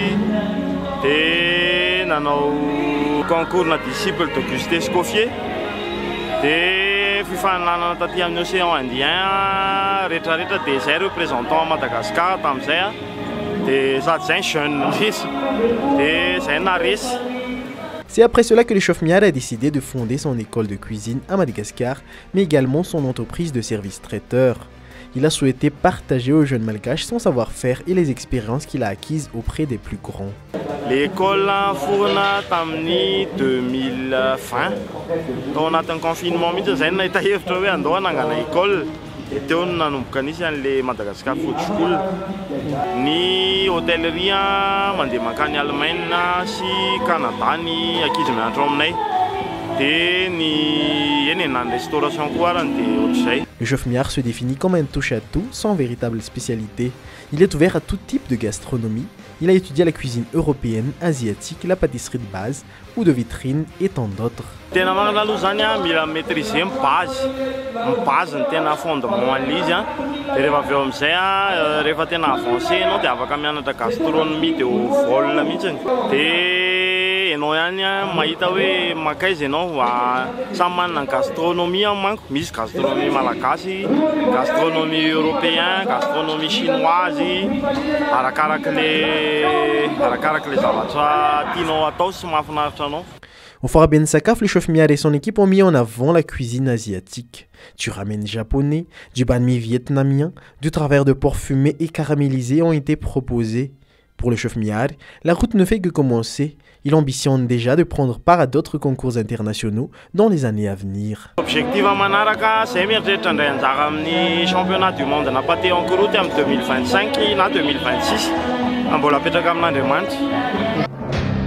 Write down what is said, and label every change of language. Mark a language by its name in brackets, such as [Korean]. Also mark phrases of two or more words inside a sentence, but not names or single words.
[Malagasy] dia nanao concours na [French] disciple d'Auguste Escoffier [Malagasy] dia fifananana taty amin'ny Océan Indien rehetrarehetra dia izay [French] représentant à Madagascar [Malagasy] tamin'izay dia sady zay jeune misy dia zay naresy. [French] C'est après cela que le chef Miard a décidé de fonder son école de cuisine à Madagascar, mais également son entreprise de service traiteur. Il a souhaité partager aux jeunes malgaches son savoir-faire et les expériences qu'il a acquises auprès des plus grands. [Malagasy] L'école forna tamin'ny 2020. Tao anatin'ny confinement mihitsy zay nahita hevitra hoe andao hanangana école. Teo nanomboka nisy an'le Madagascar Food School. Ny hôtellerie mandeha mankany Allemagne sy Canada ny ankizy mianatra aminay. Dia ny restauration koa arany dia ohatr'izay. [French] Le chef Miard se définit comme un touche-à-tout sans véritable spécialité. Il est ouvert à tout type de gastronomie. Il a étudié la cuisine européenne, asiatique, la pâtisserie de base ou de vitrine et tant d'autres. [Malagasy] Tena magnana aloha zany mila [French] maîtriser base [Malagasy] ny tena fondement an'izy dia rehefa avy eo amin'izay rehefa tena avancé ianao dia afaka mianatra gastronomie dia ho vol mihitsy dia ianao ihany mahita hoe makaiza ianao samy manana gastronomie manko, misy gastronomie malagasy, [French] gastronomie européen, gastronomie chinoise, [Malagasy] arakaraka le zavatra tianao atao sy mahafinaritra anao. [French] Au Foire Ben Sakaf, le chef Miard et son équipe ont mis en avant la cuisine asiatique. Du ramen japonais, du banh mi vietnamien, du travers de porc fumé et caramélisé ont été proposés. Pour le chef Miard, la route ne fait que commencer. Il ambitionne déjà de prendre part à d'autres concours internationaux dans les années à venir. L'objectif à manaraka, c'est [Malagasy] mieritreritra indray anjara amin'ny [French] championnat du monde na pâté en croûte en 2025 na 2026. [Malagasy] Mbola apetraka amin'Andriamanitra.